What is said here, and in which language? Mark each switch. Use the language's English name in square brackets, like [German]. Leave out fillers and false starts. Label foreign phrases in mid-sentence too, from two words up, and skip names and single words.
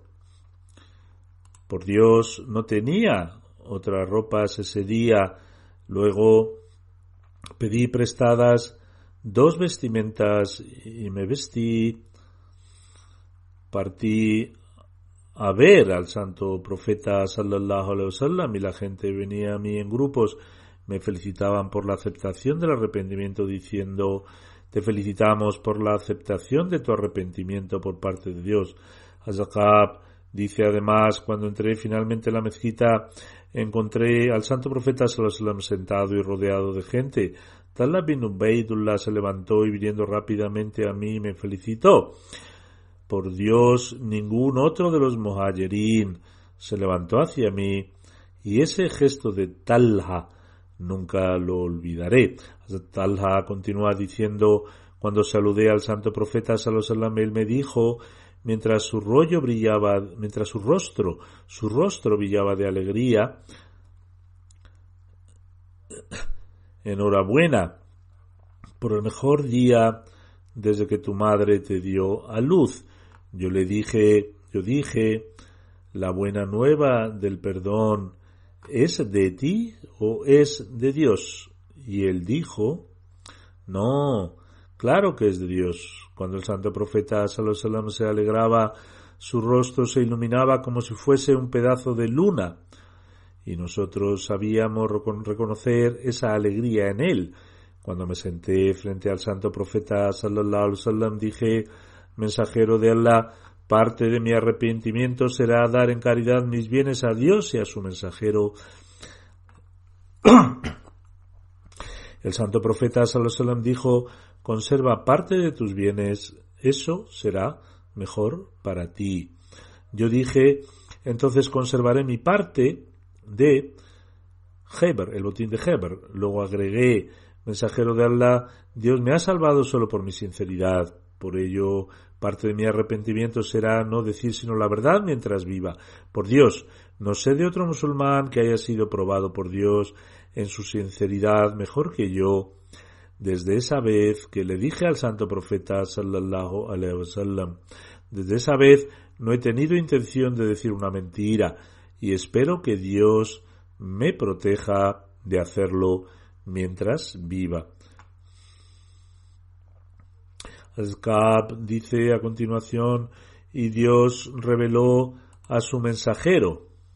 [Spanish] Por Dios, no tenía otras ropas ese día. Luego pedí prestadas 2 vestimentas y me vestí. Partí a ver al santo profeta [Arabic] صلى الله عليه وسلم [Spanish] y la gente venía a mí en grupos. Me felicitaban por la aceptación del arrepentimiento diciendo: te felicitamos por la aceptación de tu arrepentimiento por parte de Dios. Az-Zakab dice además: cuando entré finalmente en la mezquita, encontré al santo profeta [Arabic] صلى الله عليه وسلم [Spanish] sentado y rodeado de gente. Talha bin Ubaidullah se levantó y viniendo rápidamente a mí me felicitó. Por Dios, ningún otro de los muhajirín se levantó hacia mí, y ese gesto de Talha nunca lo olvidaré. Talha continúa diciendo: cuando saludé al santo profeta [Arabic] صلى الله عليه وسلم, [Spanish] él me dijo, mientras su rostro brillaba de alegría: enhorabuena por el mejor día desde que tu madre te dio a luz. Yo dije, la buena nueva del perdón, ¿es de ti o es de Dios? Y él dijo, no, claro que es de Dios. Cuando el santo profeta [Arabic] صلى الله عليه وسلم [Spanish] se alegraba, su rostro se iluminaba como si fuese un pedazo de luna. Y nosotros sabíamos reconocer esa alegría en él. Cuando me senté frente al santo profeta [Arabic] صلى الله عليه وسلم, [Spanish] dije, mensajero de Allah, parte de mi arrepentimiento será dar en caridad mis bienes a Dios y a su mensajero. El santo profeta [Arabic] صلى الله عليه وسلم [Spanish] dijo, conserva parte de tus bienes, eso será mejor para ti. Yo dije, entonces conservaré mi parte de Heber, el botín de Heber. Luego agregué, mensajero de Allah, Dios me ha salvado solo por mi sinceridad. Por ello, parte de mi arrepentimiento será no decir sino la verdad mientras viva. Por Dios, no sé de otro musulmán que haya sido probado por Dios en su sinceridad mejor que yo. Desde esa vez que le dije al santo profeta [Arabic] صلى الله عليه وسلم, [Spanish] desde esa vez no he tenido intención de decir una mentira y espero que Dios me proteja de hacerlo mientras viva. Al-Ka'b dice a continuación, y Dios reveló a su mensajero.